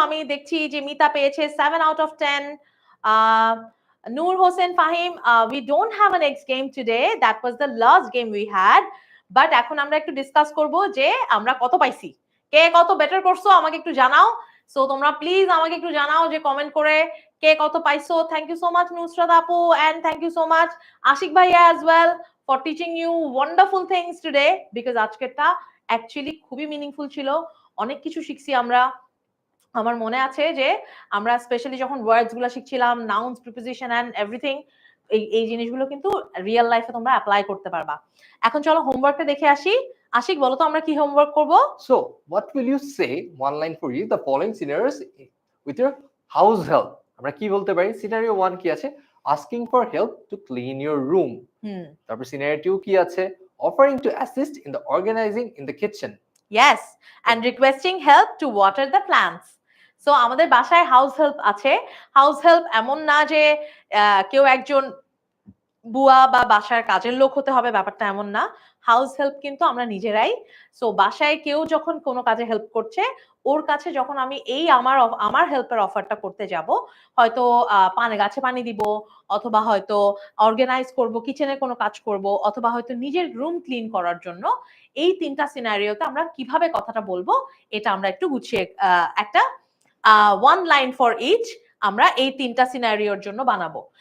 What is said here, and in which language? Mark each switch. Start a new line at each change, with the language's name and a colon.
Bangla: আমি দেখছি যে মিতা পেয়েছে 7 out of 10.
English: Noor Hossein Fahim, we don't have a next game today. That was the last game we had. But
Bangla: এখন আমরা একটু ডিসকাস করব যে আমরা কত পাইছি, কে কত বেটার করছো আমাকে একটু জানাও। সো তোমরা প্লিজ আমাকে একটু জানাও যে কমেন্ট করে কে কত পাইছো।
English: thank you so much Nusrat আপু, and thank you so much Ashiq ভাইয়া as well for teaching you wonderful things today, because
Bangla: আজকেরটা actually খুবই মিনিংফুল ছিল। অনেক কিছু শিখছি আমরা। আমার মনে আছে যে আমরা স্পেশালি যখন ওয়ার্ডস গুলো শিখছিলাম, নাউন্স, প্রিপোজিশন এন্ড এভরিথিং, এই জিনিসগুলো কিন্তু রিয়েল লাইফে তোমরা অ্যাপ্লাই করতে পারবা। এখন চলো হোমওয়ার্কটা দেখে আসি। আশিক বলো তো আমরা কি হোমওয়ার্ক করব?
English: So, what will you say? One line for you. The following scenarios with your house help.
Bangla: আমরা কি বলতে পারি? Scenario 1 কি আছে?
English: Asking for help to clean your room.
Bangla: তারপর scenario 2 কি আছে?
English: Offering to assist in the organizing in the kitchen. Yes, and requesting help to water the plants.
Bangla: So আমাদের বাসায় হাউস হেল্প আছে। হাউস হেল্প এমন না যে কেউ একজন বুয়া বা বাসার কাজের লোক হতে হবে, ব্যাপারটা এমন না। হাউস হেল্প কিন্তু আমরা নিজেরাই। সো বাসায় কেউ যখন কোনো কাজে হেল্প করছে, ওর কাছে যখন আমি এই আমার হেল্পের অফারটা করতে যাব, হয়তো গাছে পানি দিব, অথবা হয়তো অর্গানাইজ করব, কিচেনে কোনো কাজ করব, অথবা হয়তো নিজের রুম ক্লিন করার জন্য, এই 3টা সিনারিওতে আমরা কিভাবে কথাটা বলবো এটা আমরা একটু গুছিয়ে একটা
English: one line for each
Bangla: আমরা এই 3টা সিনারিওর জন্য বানাবো।